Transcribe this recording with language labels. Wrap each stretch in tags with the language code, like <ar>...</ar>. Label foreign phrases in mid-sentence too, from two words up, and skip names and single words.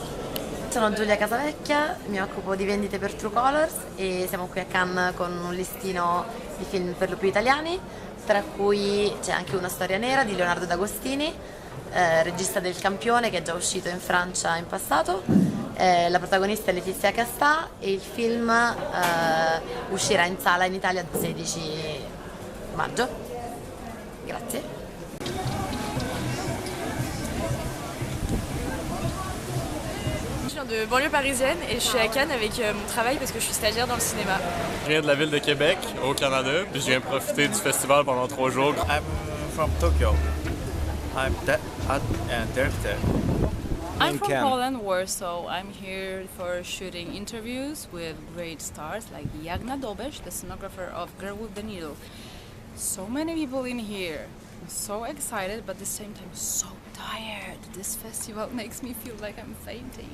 <it>Sono Giulia Casavecchia, mi occupo di vendite per True Colors e siamo qui a Cannes con un listino di film per lo più italiani, tra cui c'è anche Una storia nera di Leonardo D'Agostini, regista del Campione, che è già uscito in Francia in passato. La protagonista è Letizia Castà e il film uscirà in sala in Italia il 16 maggio. Grazie.</it> <fr>De banlieue parisienne et je suis à Cannes avec mon travail parce que je suis stagiaire dans le cinéma. Je viens de la ville de Québec, au Canada, puis je viens profiter du festival pendant 3 jours.</fr> <en>I'm from Tokyo. I'm director. I'm from Poland, Warsaw. I'm here for shooting interviews with great stars like Jagna Dobeš, the sonographer of Girl with the Needle. So many people in here. I'm so excited, but at the same time so tired. This festival makes me feel like I'm fainting.</en>